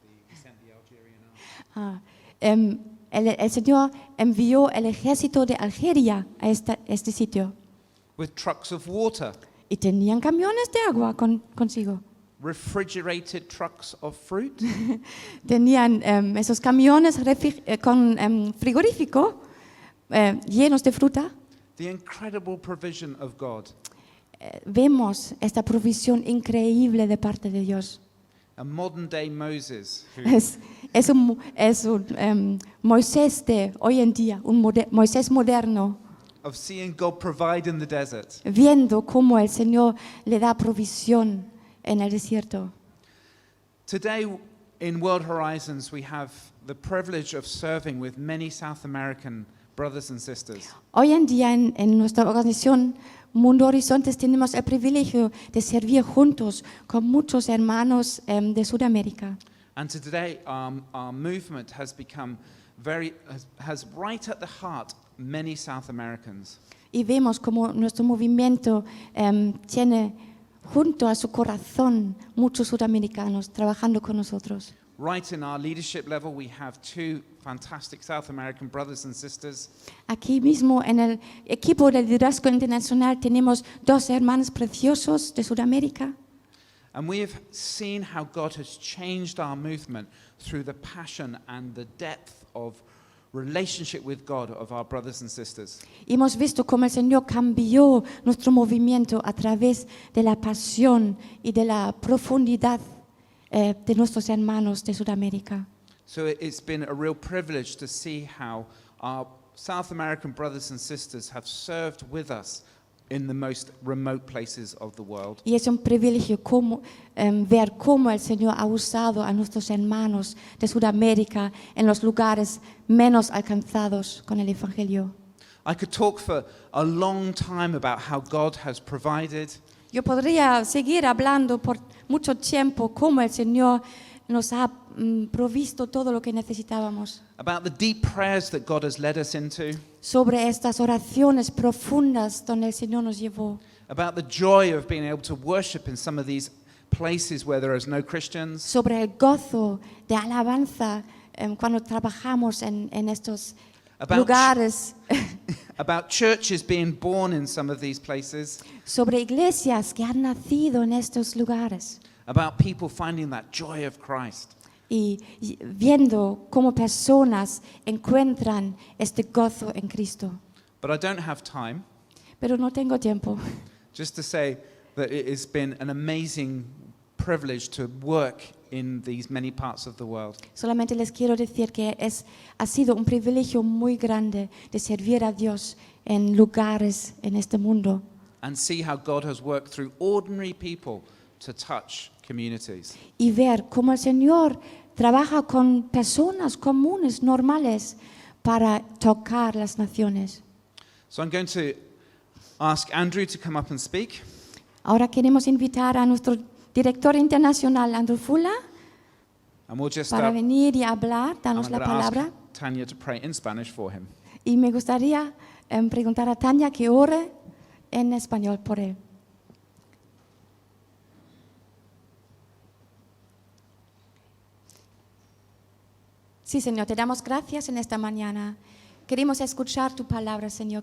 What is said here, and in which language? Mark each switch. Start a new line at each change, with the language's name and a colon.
English: He sent the Algerian army.
Spanish: El Señor envió el ejército de Algeria a este sitio.
English: With trucks of water,
Spanish: Y tenían camiones de agua consigo.
English: refrigerated trucks of fruit,
Spanish: Tenían esos camiones con frigorífico llenos de fruta.
English: the incredible provision of God.
Spanish: Vemos esta provisión increíble de parte de Dios.
English: A modern day Moses who
Spanish: Es un Moisés de hoy en día, Moisés moderno,
English: of seeing God provide in the desert.
Spanish: viendo cómo el Señor le da provisión en el desierto.
English: Today in World Horizons we have the privilege of serving with many South American brothers and sisters.
Spanish: Hoy en día en nuestra organización Mundo Horizontes tenemos el privilegio de servir juntos con muchos hermanos de Sudamérica.
English: And today our movement has become has right at the heart many South Americans.
Spanish: Y vemos como nuestro movimiento tiene junto a su corazón muchos sudamericanos trabajando con nosotros.
English: Right in our leadership level we have two fantastic South American brothers and sisters.
Spanish: Aquí mismo en el equipo de liderazgo internacional tenemos dos hermanos preciosos de Sudamérica.
English: And we have seen how God has changed our movement through the passion and the depth of relationship with God of our brothers and sisters.
Spanish: Y hemos visto cómo el Señor cambió nuestro movimiento a través de la pasión y de la profundidad de nuestros hermanos de Sudamérica.
English: So it's been a real privilege to see how our South American brothers and sisters have served with us in the most remote places of the world.
Spanish: Y es un privilegio ver cómo el Señor ha usado a nuestros hermanos de Sudamérica en los lugares menos alcanzados con el Evangelio.
English: I could talk for a long time about how God has provided,
Spanish: Yo podría seguir hablando por mucho tiempo cómo el Señor nos ha provisto todo lo que necesitábamos.
English: about the deep prayers that God has led us into,
Spanish: sobre estas oraciones profundas donde el Señor nos llevó,
English: about the joy of being able to worship in some of these places where there is no Christians,
Spanish: sobre el gozo de alabanza cuando trabajamos en estos
English: About
Spanish: lugares,
English: about churches being born in some of these places,
Spanish: sobre iglesias que han nacido en estos lugares
English: about people finding that joy of Christ.
Spanish: y viendo cómo personas encuentran este gozo en Cristo.
English: But I don't have time
Spanish: Pero no tengo tiempo.
English: just to say that it has been an amazing privilege to work in these many parts of the world.
Spanish: Solamente les quiero decir que ha sido un privilegio muy grande de servir a Dios en lugares en este mundo
English: And see how God has worked through ordinary people to touch communities.
Spanish: y ver cómo el Señor trabaja con personas comunes, normales, para tocar las naciones.
English: So I'm going to ask Andrew to come up and speak.
Spanish: Ahora queremos invitar a nuestro director internacional, Andrew Fuller,
English: And we'll just
Spanish: para venir y hablar,
English: I'm
Spanish: darnos la
English: going to
Spanish: palabra.
English: ask Tanya to pray in Spanish for him.
Spanish: Y me gustaría preguntar a Tania que ore en español por él. Sí, Señor, te damos gracias en esta mañana. Queremos escuchar tu palabra, Señor.